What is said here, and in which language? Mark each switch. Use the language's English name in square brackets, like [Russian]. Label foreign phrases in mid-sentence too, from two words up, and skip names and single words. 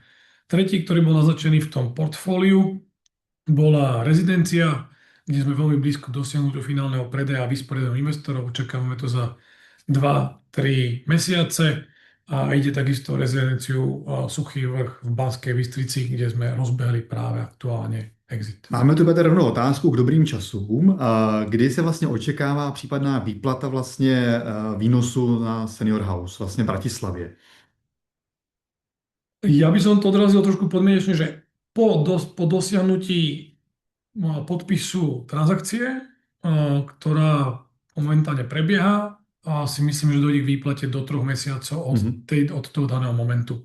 [Slovak] Tretí, ktorý bol naznačený v tom portfóliu, bola rezidencia, kde sme veľmi blízko dosiahnutiu finálneho predaja a vysporiadania investorov. Očakávame to za 2-3 mesiace. A ide takisto o rezidenciu Suchý Vrch v Banskej Bystrici, kde sme rozbehli práve aktuálne exit. [Czech] Máme tu tady rovnou otázku k dobrým časům. Kdy se vlastně očekává případná výplata vlastně výnosu na Senior House, vlastně v Bratislavě? [Slovak] Ja by som to odrazil trošku podmienečne, že po dosiahnutí podpisu transakcie, ktorá momentálne prebieha, a si myslím, že dojde k výplate do 3 mesiacov od toho daného momentu.